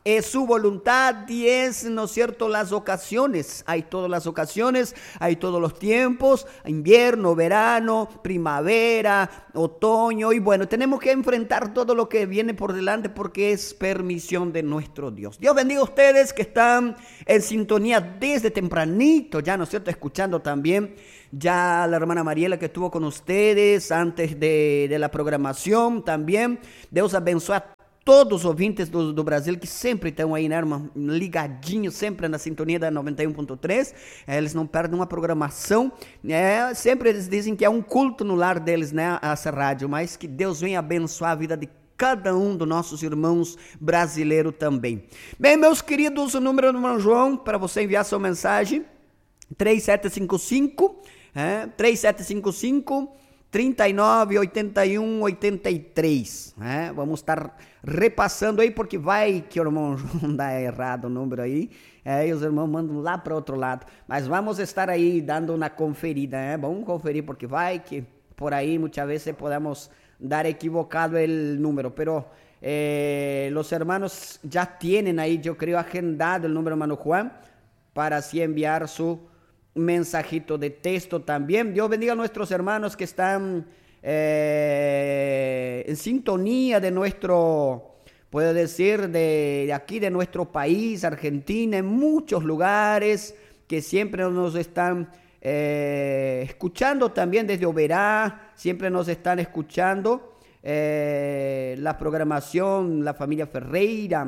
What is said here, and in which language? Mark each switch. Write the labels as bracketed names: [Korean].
[Spanish] es su voluntad, 10, ¿no es cierto?, las ocasiones, hay todas las ocasiones, hay todos los tiempos, invierno, verano, primavera, otoño, y bueno, tenemos que enfrentar todo lo que viene por delante porque es permisión de nuestro Dios. Dios bendiga a ustedes que están en sintonía desde tempranito, ya, ¿no es cierto?, escuchando también ya la hermana Mariela que estuvo con ustedes antes de la programación también. [Portuguese] Dios abençoe a todos os ouvintes do Brasil que sempre estão aí, né, irmão, ligadinho sempre na sintonia da 91.3, eles não perdem uma programação, né, sempre eles dizem que é um culto no lar deles, né, essa rádio, mas que Deus venha abençoar a vida de cada um dos nossos irmãos brasileiros também. Bem, meus queridos, o número do irmão João para você enviar sua mensagem, 3755-3981-83, né? Vamos estar repassando aí, porque vai que o irmão João dá errado o número aí, e os irmãos mandam lá para outro lado, mas vamos estar aí dando uma conferida, né? Vamos conferir, porque vai que por aí muitas vezes podemos dar equivocado o número, [Spanish] pero [Portuguese] os irmãos já têm aí, eu creio, agendado o número do irmão João para assim enviar seu [Spanish] mensajito de texto también. Dios bendiga a nuestros hermanos que están en sintonía de nuestro, puedo decir, de aquí, de nuestro país, Argentina, en muchos lugares que siempre nos están escuchando también desde Oberá, siempre nos están escuchando la programación, la familia Ferreira.